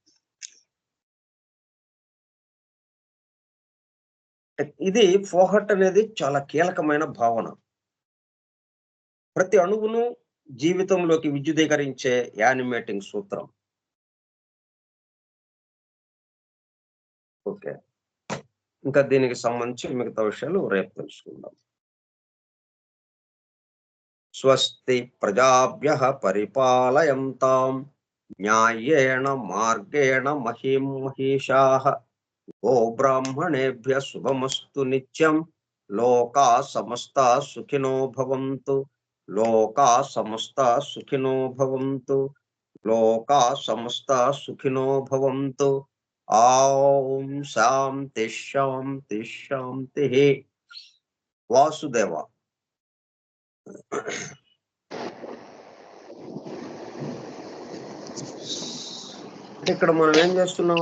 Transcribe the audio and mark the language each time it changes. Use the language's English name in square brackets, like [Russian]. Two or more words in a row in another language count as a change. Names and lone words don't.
[Telugu] ఇది ఫోహట్ అనేది చాలా కీలకమైన భావన. ప్రతి అణువును జీవితంలోకి విద్యుదీకరించే యానిమేటింగ్ సూత్రం. ఓకే. ఇంకా దీనికి సంబంధించి మిగతా విషయాలు రేపు తెలుసుకుందాం. [Sanskrit] స్వస్తి ప్రజాభ్యః పరిపాలయంతాం న్యాయేణ మార్గేణ మహీం మహీషాః గో బ్రాహ్మణేభ్యః శుభమస్తు నిత్యం లోకాః సమస్తాః సుఖినో భవంతు లోకాః సమస్తాః సుఖినో భవంతు లోకాః సమస్తాః సుఖినో భవంతు. ఓం శాంతి శాంతి శాంతిః. [Telugu] వాసుదేవ. ఇక్కడ మనం ఏం చేస్తున్నాం?